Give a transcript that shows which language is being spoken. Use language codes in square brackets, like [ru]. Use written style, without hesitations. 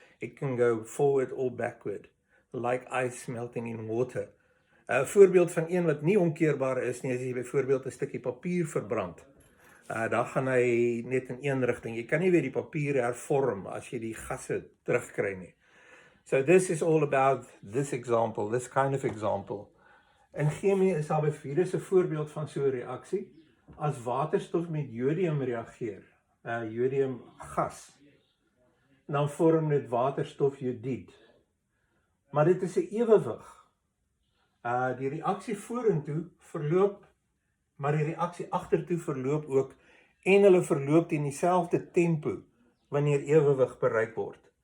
[en] It can go forward or backward, like ice melting in water. [af] 'n Voorbeeld van een wat nie omkeerbaar is nie, as jy byvoorbeeld 'n stukkie papier verbrand. Dan gaan hy net in een rigting. Jy kan nie weer die papier hervorm as jy die gasse terugkry nie. [en] So this is all about this example, this kind of example. [af] In chemie is daar hier is 'n voorbeeld van so 'n reaksie. As waterstof met jodium reageer, jodium gas, dan vorm dit waterstofjodied. Maar dit is 'n ewewig. Die reaksie vorentoe verloop, maar die reaksie agtertoe verloop ook, en hulle verloop teen dieselfde tempo wanneer ewewig bereik word.